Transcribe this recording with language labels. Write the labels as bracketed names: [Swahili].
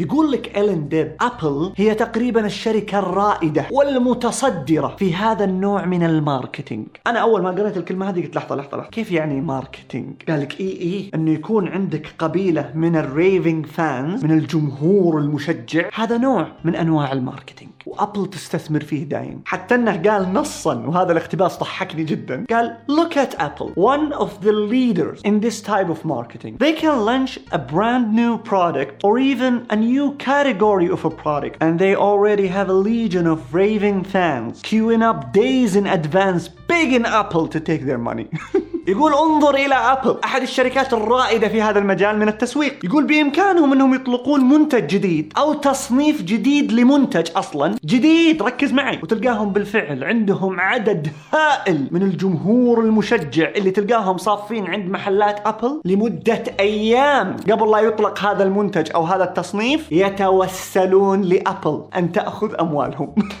[Arabic] يقول لك إيلن ديب: ابل هي تقريبا الشركة الرائدة والمتصدرة في هذا النوع من الماركتينج. انا اول ما قرأت الكلمة هذه قلت لحظة كيف يعني ماركتينج؟ قالك اي انه يكون عندك قبيلة من الريفينج فانز، من الجمهور المشجع، هذا نوع من انواع الماركتينج، وأبل تستثمر فيه دائم. حتى أنه قال نصاً، وهذا الاختباس ضحكني جداً، قال: [English] Look at Apple, one of the leaders in this type of marketing. They can launch a brand new product or even a new category of a product, and they already have a legion of raving fans queuing up days in advance, begging Apple to take their money. [Arabic] يقول انظر إلى أبل، أحد الشركات الرائدة في هذا المجال من التسويق. يقول بإمكانهم أنهم يطلقون منتج جديد أو تصنيف جديد لمنتج أصلاً جديد، ركز معي، وتلقاهم بالفعل عندهم عدد هائل من الجمهور المشجع اللي تلقاهم صافين عند محلات أبل لمدة أيام قبل لا يطلق هذا المنتج أو هذا التصنيف، يتوسلون لأبل أن تأخذ أموالهم.